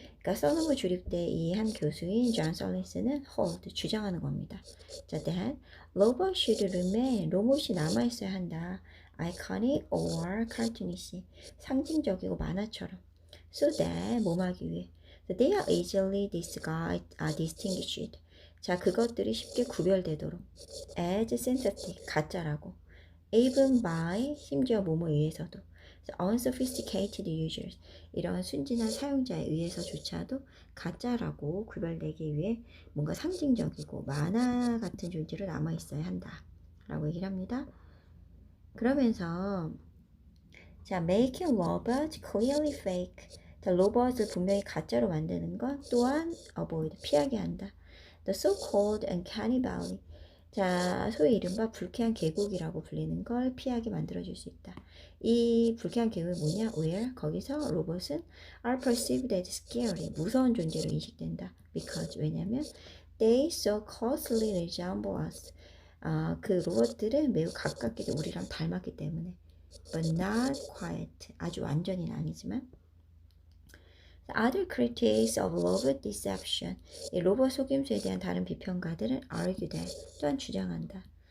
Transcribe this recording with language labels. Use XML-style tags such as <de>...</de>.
<ko>그러니까 서너머 주립대 이 한 교수인 존 솔린스는 주장하는 겁니다.</ko> <en>자, that robot should remain,</en> <ko>로봇이 남아있어야 한다.</ko> <en>iconic or cartoonish,</en> <ko>상징적이고 만화처럼.</ko> <en>So that,</en> <ko>뭐하기 위해.</ko> <en>So they are easily distinguished.</en> <ko>자, 그것들이 쉽게 구별되도록.</ko> <en>as synthetic,</en> <ko>가짜라고.</ko> <en>even by,</en> <ko>심지어 뭐뭐에 의해서도.</ko> <en>unsophisticated users,</en> <ko>이런 순진한 사용자에 의해서조차도 가짜라고 구별되기 위해 뭔가 상징적이고 만화 같은 존재로 남아있어야 한다 라고 얘기를 합니다. 그러면서 자,</ko> <en>making robots clearly fake,</en> <ko>자, 로봇을 분명히 가짜로 만드는 것 또한</ko> <en>avoid,</en> <ko>피하게 한다.</ko> <en>The so-called uncanny valley,</en> <ko>자, 소위 이른바 불쾌한 계곡이라고 불리는 걸 피하게 만들어줄 수 있다. 이 불쾌한 계곡이 뭐냐?</ko> <en>where,</en> <ko>거기서 로봇은</ko> <en>are perceived as scary,</en> <ko>무서운 존재로 인식된다.</ko> <en>because,</en> <ko>왜냐면</ko> <en>they so closely resemble us.</en> <ko>그 로봇들은 매우 가깝게 우리랑 닮았기 때문에.</ko> <en>but not quite,</en> <ko>아주 완전히는 아니지만.</ko> <en>Other critics of robot deception,</en> <ko>이 로봇 속임수에 대한 다른 비평가들은</ko> <en>argue that,</en> <ko>또한 주장한다.</ko>